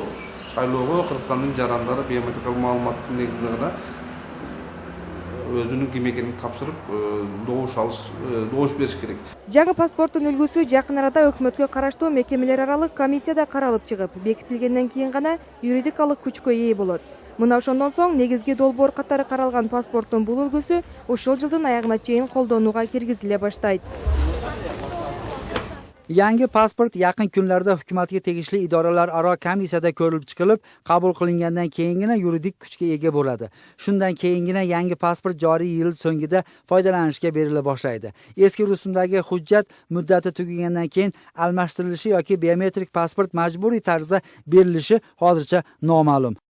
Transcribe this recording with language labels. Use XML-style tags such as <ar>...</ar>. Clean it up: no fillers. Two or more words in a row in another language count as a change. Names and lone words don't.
<ky>Шайлоого Кыргызстандын жарандары биометрикалык маалыматтын негизинде гана өзүнүн ким экенин тапшырып, добуш бериш керек. Жаңы паспорттун үлгүсү жакын арада өкмөткө караштуу мекемелер аралык комиссияда каралып чыгып, бекитилгенден кийин гана юридикалык күчкө ээ болот. Мына ошондон соң негизги долбоор катары каралган паспорттун бул үлгүсү ошол жылдын аягына чейин колдонууга киргизиле баштайт.</ky> <uz>Yangi pasport yaqin kunlarda hukumatga tegishli idoralar aro komissiyada ko'rilib chiqilib, qabul qilingandan keyingina yuridik kuchga ega bo'ladi. Shundan keyingina yangi pasport joriy yil so'ngida foydalanishga berila boshlaydi. Eski rusumdagi hujjat muddati tugagandan keyin almashtirilishi yoki biometrik pasport majburiy tarzda berilishi hozircha noma'lum.</uz>